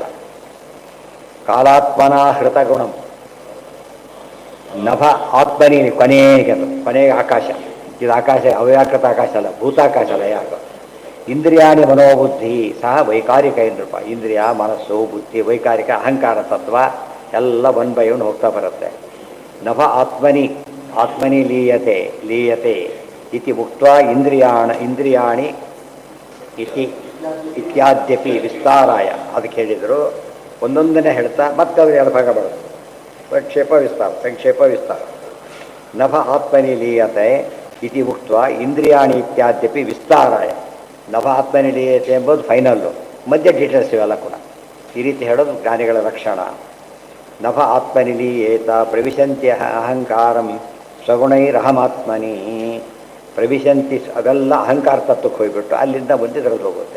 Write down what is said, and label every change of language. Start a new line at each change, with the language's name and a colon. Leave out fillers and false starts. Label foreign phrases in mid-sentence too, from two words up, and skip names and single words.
Sanskrit: ಕಾಲಾತ್ಮನ ಹೃತಗುಣಂ ನಭ ಆತ್ಮನಿ
Kannada: ಕೊನೆಗೆ, ಅದು ಕೊನೆಗೆ ಆಕಾಶ. ಇದು ಆಕಾಶ ಅವ್ಯಾಕೃತ ಆಕಾಶ ಅಲ್ಲ, ಭೂತಾಕಾಶ ಅಲ್ಲ. ಯಾಕ ಇಂದ್ರಿಯಾಣಿ ಮನೋಬುದ್ಧಿ ಸಹ ವೈಕಾರಿಕ ಏನ್ರಪ್ಪ. ಇಂದ್ರಿಯ, ಮನಸ್ಸು, ಬುದ್ಧಿ, ವೈಕಾರಿಕ, ಅಹಂಕಾರ ತತ್ವ ಎಲ್ಲ 1 by 1 ಹೋಗ್ತಾ ಬರುತ್ತೆ.
Sanskrit: ನಭ ಆತ್ಮನಿ ಲೀಯತೆ ಇತಿ ಮುಕ್ತ ಇಂದ್ರಿಯಾಣಿ ಇತಿ ಇತ್ಯಾದ್ಯಪಿ ವಿಸ್ತಾರಾಯ
Kannada: ಅದಕ್ಕೆ ಹೇಳಿದರು. ಒಂದೊಂದನ್ನೇ ಹೇಳ್ತಾ ಮತ್ತೆ ಅವರು ಎರಡು ಭಾಗ ಮಾಡೋದು.
Sanskrit: ಪ್ರಕ್ಷೇಪ ವಿಸ್ತಾರ, ಸಂಕ್ಷೇಪ ವಿಸ್ತಾರ. ನಭ ಆತ್ಮನಿ ಲೀಯತೆ ಇತಿ ಉಕ್ತ ಇಂದ್ರಿಯಾಣಿ ಇತ್ಯಾದ್ಯಪಿ ವಿಸ್ತಾರಾಯ. ನಭ ಆತ್ಮನಿ ಲೀಯತೆ
Kannada: ಎಂಬುದು ಫೈನಲ್ಲು, ಮಧ್ಯ ಡೀಟೇಲ್ಸ್ ಇವೆಲ್ಲ ಕೂಡ. ಈ ರೀತಿ ಹೇಳೋದು ಜ್ಞಾನಿಗಳ ಲಕ್ಷಣ.
Sanskrit: ನಭ ಆತ್ಮನಿ ಲೀಯೇತ ಪ್ರವಿಶಂತ್ಯ ಅಹಂಕಾರಂ ಸ್ವಗುಣೈರಹಮಾತ್ಮನಿ.
Kannada: ಪ್ರವಿಶಂತಿ ಅದೆಲ್ಲ ಅಹಂಕಾರ ತತ್ವಕ್ಕೆ ಹೋಗಿಬಿಟ್ಟು ಅಲ್ಲಿಂದ ಮುಂದೆ ತೆಗೆದು ಹೋಗುತ್ತೆ.